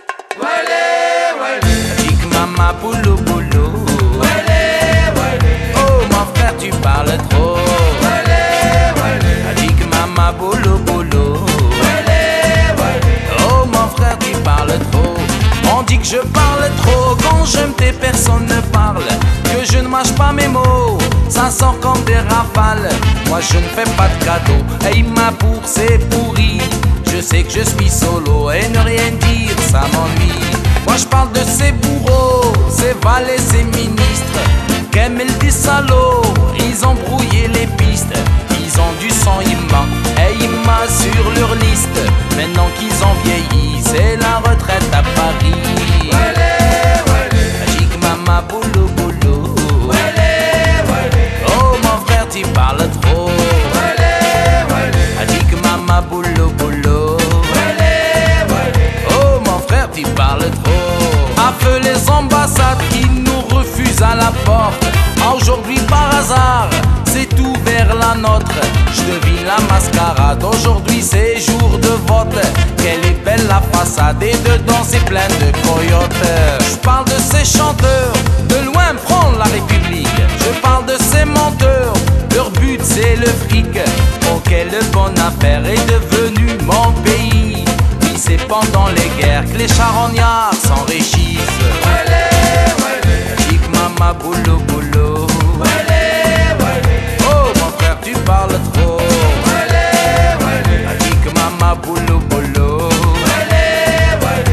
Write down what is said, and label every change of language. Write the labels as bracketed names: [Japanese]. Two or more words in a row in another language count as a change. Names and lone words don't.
[English] Wale, wale. Big mama [French] boulot boulot. Wale, wale. Oh mon frère tu parles trop. Wale, wale. [English] Big mama [French] boulot boulot. Wale, wale. Oh mon frère tu parles trop. On dit que je parle trop. Quand je me tais personne ne parle. Que je ne mâche pas mes mots. Ça sort comme des rafales. Moi je ne fais pas de cadeaux. Et ma bourse c'est pourri. Je sais que je suis solo et ne rien dire ça m'ennuie. Moi je parle de ces bourreaux, ces valets, ces ministres qu'aiment des salauds. Ils ont brouillé les pistes. Ils ont du sang immense et immense sur leur liste. Maintenant qu'ils ont vieilli, c'est la retraite à Paris. Wale, wale. Magique mama boulot boulot. Wale, wale. Oh mon frère tu parles trop. Wale, wale. Magique mama boulot boulot. Wale, wale. Oh mon frère tu parles trop. À feu les ambassades qui nous refusent à la porte. Aujourd'hui par hasard c'est tout vers la nôtre. Je devine la mascarade. Aujourd'hui c'est jour de vote. Quelle est belle la façade et dedans c'est plein de coyotes. Je parle de ces chanteurs de loin prendre la République. Je parle de ces menteurs. Leur but c'est le fric. Oh quelle bonne affaire est devenue mon pays. Oui c'est pendant les guerres que les charognards s'enrichissent. Wale, wale. Chic mama boulot boulot. Wale, wale. Oh mon frère tu parles trop. Wale, wale. Chic mama boulot boulot. Wale, wale.